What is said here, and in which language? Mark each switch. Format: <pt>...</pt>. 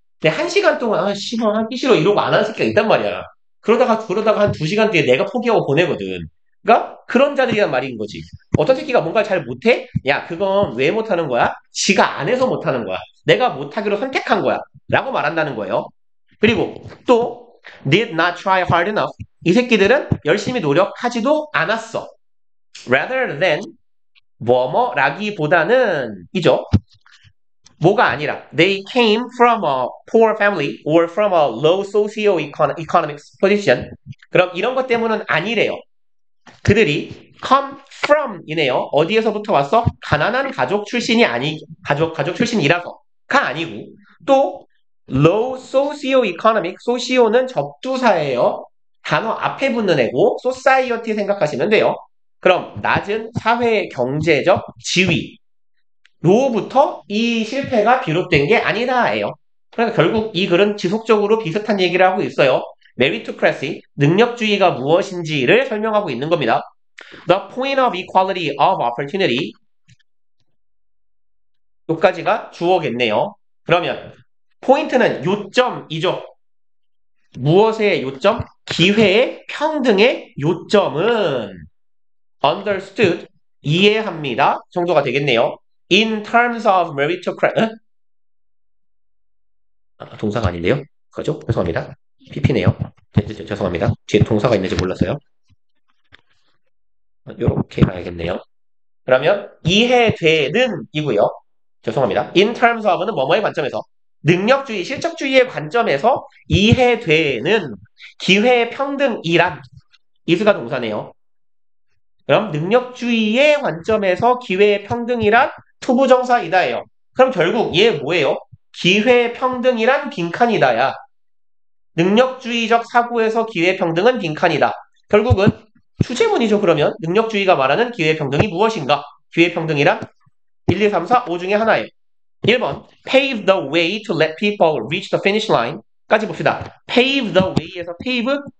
<ko>근데 한 시간 동안 아 씨발 하기 싫어 이러고 안 하는 새끼가 있단 말이야. 그러다가 한 두 시간 뒤에 내가 포기하고 보내거든. 그러니까 그런 자들이란 말인 거지. 어떤 새끼가 뭔가 잘 못해? 야 그건 왜 못하는 거야? 지가 안 해서 못하는 거야. 내가 못하기로 선택한 거야. 라고 말한다는 거예요. 그리고 또</ko> <en>did not try hard enough.</en> <ko>이 새끼들은 열심히 노력하지도 않았어.</ko> <en>rather than</en> <ko>뭐뭐라기보다는 이죠. 뭐가 아니라</ko> <en>they came from a poor family or from a low socio-economic position.</en> <ko>그럼 이런 것 때문은 아니래요. 그들이</ko> <en>come from</en> <ko>이네요. 어디에서부터 왔어? 가난한 가족 출신이 가족 출신이라서가 아니고 또</ko> <en>low socio-economic,</en> <ko>socio는 접두사예요. 단어 앞에 붙는 애고 society 생각하시면 돼요. 그럼 낮은 사회 경제적 지위로부터 이 실패가 비롯된 게 아니다예요. 그러니까 결국 이 글은 지속적으로 비슷한 얘기를 하고 있어요. meritocracy, 능력주의가 무엇인지를 설명하고 있는 겁니다.</ko> <en>The point of equality of opportunity.</en> <ko>여기까지가 주어겠네요. 그러면 포인트는 요점이죠. 무엇의 요점? 기회의 평등의 요점은 understood, 이해합니다 정도가 되겠네요.</ko> <en>In terms of meritocracy,</en> <ko>동사가 아닌데요? 그죠? 죄송합니다. PP네요. 죄송합니다. 뒤에 동사가 있는지 몰랐어요. 이렇게 가야겠네요. 그러면 이해되는 이고요. 죄송합니다.</ko> <en>In terms of</en> <ko>는 뭐뭐의 관점에서 능력주의, 실적주의의 관점에서 이해되는 기회 평등이란 이수가 동사네요. 그럼 능력주의의 관점에서 기회 평등이란 투부정사이다예요. 그럼 결국 얘 뭐예요? 기회 평등이란 빈칸이다야. 능력주의적 사고에서 기회 평등은 빈칸이다. 결국은 주제문이죠. 그러면 능력주의가 말하는 기회 평등이 무엇인가? 기회 평등이란 1, 2, 3, 4, 5 중에 하나예요.</ko> <en>1번 pave the way to let people reach the finish line</en> <ko>까지 봅시다.</ko> <en>pave the way에서 pave</en>